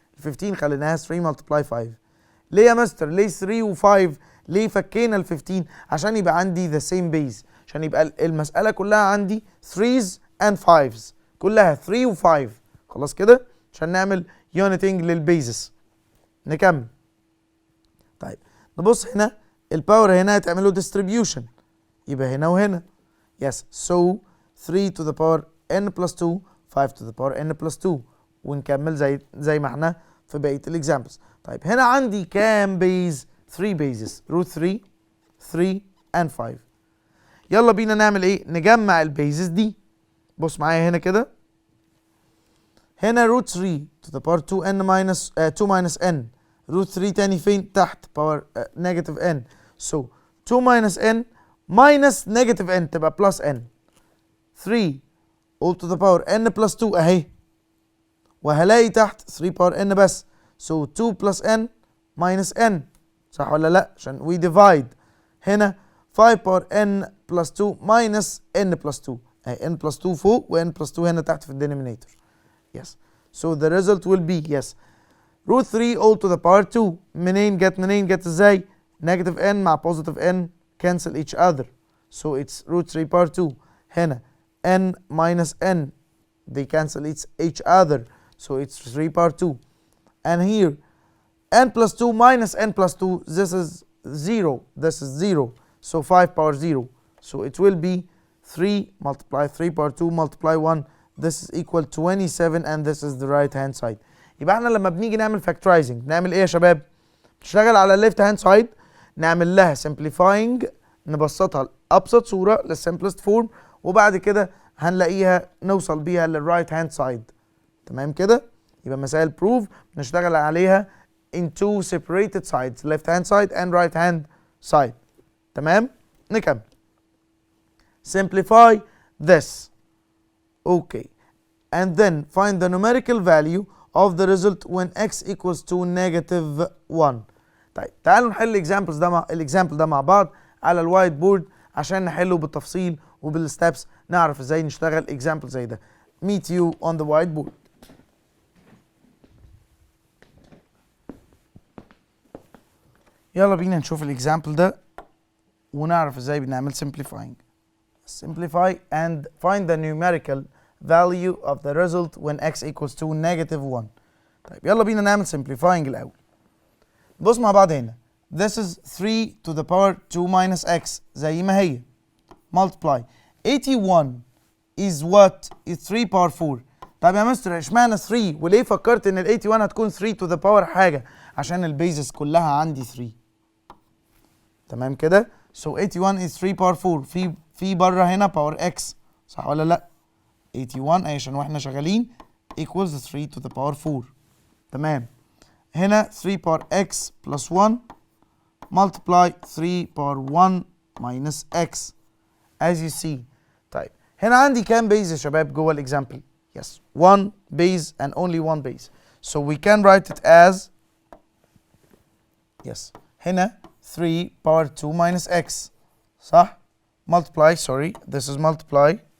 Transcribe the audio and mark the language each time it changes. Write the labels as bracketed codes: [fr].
[ar] ال 15 خليناها 3 ملتبلاي 5. ليه يا مستر؟ ليه 3 و5؟ ليه فكينا ال 15؟ عشان يبقى عندي [en] the same base، [ar] عشان يبقى المسألة كلها عندي [en] 3's and 5's، [ar] كلها 3 و5. خلاص كده عشان نعمل يونيتنج للبيزس. نكمل. طيب نبص هنا الباور هنا هتعمله distribution، يبقى هنا وهنا. [en] yes so 3 to the power n plus 2 5 to the power n plus 2 [ar] ونكمل زي ما احنا في بقية الاكزامبلز. طيب هنا عندي كام بيز؟ 3 بيزز، روت 3 3 and 5. يلا بينا نعمل ايه؟ نجمع البيزز دي. بص معايا هنا كده، هنا روت 3 [en] to the power 2n minus 2 minus n، [ar] روت 3 تاني فين؟ تحت باور نيجاتيف n. [en] so 2 minus n minus negative n تبقى plus n. 3 all to the power n plus 2 اهي، [ar] وهلاقي تحت 3 باور n بس. [en] so 2 plus n minus n، [ar] صح ولا لا؟ عشان [en] we divide. هنا 5 power n plus 2 minus n plus 2 اهي، n plus 2 فوق و n plus 2 هنا [ar] تحت في الدينومينيتور. [en] yes so the result will be yes root 3 all to the power 2. [ar] منين جت ازاي؟ [en] negative n مع positive n cancel each other so it's root 3 power 2. هنا n minus n they cancel each other so it's 3 power 2. and here n plus 2 minus n plus 2, this is 0, this is 0, so 5 power 0, so it will be 3 multiply 3 power 2 multiply 1, this is equal 27 and this is the right hand side. [ar] يبقى احنا لما بنيجي نعمل factorizing بنعمل ايه يا شباب؟ نشتغل على الليفت هاند سايد نعمل لها simplifying، نبسطها لأبسط صورة للsimplest form، وبعد كده هنلاقيها نوصل بيها للرايت هاند سايد. تمام كده؟ يبقى مسائل proof نشتغل عليها [en] in two separated sides، left hand side [ar] and right hand side. تمام؟ نكمل. [en] Simplify this. Okay. And then find the numerical value of the result when x equals to negative 1. [ar] طيب تعالوا نحل الاكزامبل ده مع بعض على الوايت بورد عشان نحله بالتفصيل وبالستبس، نعرف ازاي نشتغل اكزامبل زي ده. [en] Meet you on the whiteboard. [ar] يلا بينا نشوف الاكزامبل ده ونعرف ازاي بنعمل simplifying. [en] Simplify and find the numerical value of the result when x equals to negative 1. [ar] طيب يلا بينا نعمل simplifying الأول. بص مع بعض هنا. [en] This is 3 to the power 2 minus x [ar] زي ما هي. [en] Multiply. 81 is what? is 3 power 4. [ar] طيب يا مستر اشمعنى 3 وليه فكرت ان ال 81 هتكون 3 [en] to the power [ar] حاجة؟ عشان البيزس كلها عندي 3. تمام كده؟ [en] So 81 is 3 power 4. [ar] في بره هنا power x، صح ولا لا؟ 81 عشان واحنا شغالين [en] equals 3 to the power 4. [ar] تمام. [en] هنا 3 power x plus 1 multiply 3 power 1 minus x as you see. [ar] طيب هنا عندي كام بيز يا شباب جوه الاكزامبل؟ [en] yes 1 base and only 1 base, so we can write it as yes هنا 3 power 2 minus x، صح؟ multiply sorry this is multiply